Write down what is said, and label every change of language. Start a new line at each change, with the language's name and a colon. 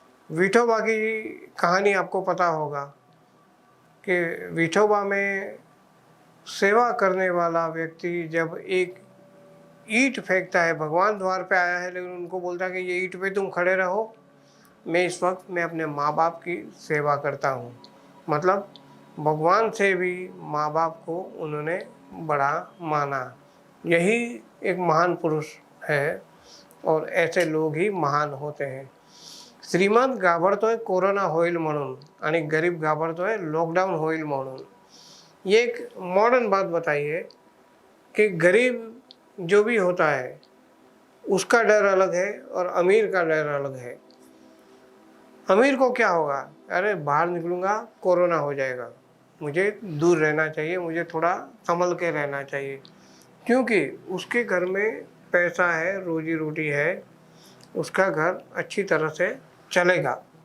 Hindi: विठोबा की कहानी आपको पता होगा कि विठोबा में सेवा करने वाला व्यक्ति जब एक ईंट फेंकता है, भगवान द्वार पे आया है लेकिन उनको बोलता है कि ये ईंट पे तुम खड़े रहो, मैं इस वक्त मैं अपने माँ बाप की सेवा करता हूँ। मतलब भगवान से भी माँ बाप को उन्होंने बड़ा माना। यही एक महान पुरुष है और ऐसे लोग ही महान होते हैं।
Marathi: श्रीमंत घाबरतोय कोरोना होईल म्हणून आणि गरीब घाबरतोय लॉकडाउन होईल म्हणून।
Hindi: ये एक मॉडर्न बात बताई है कि गरीब जो भी होता है उसका डर अलग है और अमीर का डर अलग है। अमीर को क्या होगा, अरे बाहर निकलूँगा कोरोना हो जाएगा, मुझे दूर रहना चाहिए, मुझे थोड़ा संभल के रहना चाहिए, क्योंकि उसके घर में पैसा है, रोजी रोटी है, उसका घर अच्छी तरह से चलेगा।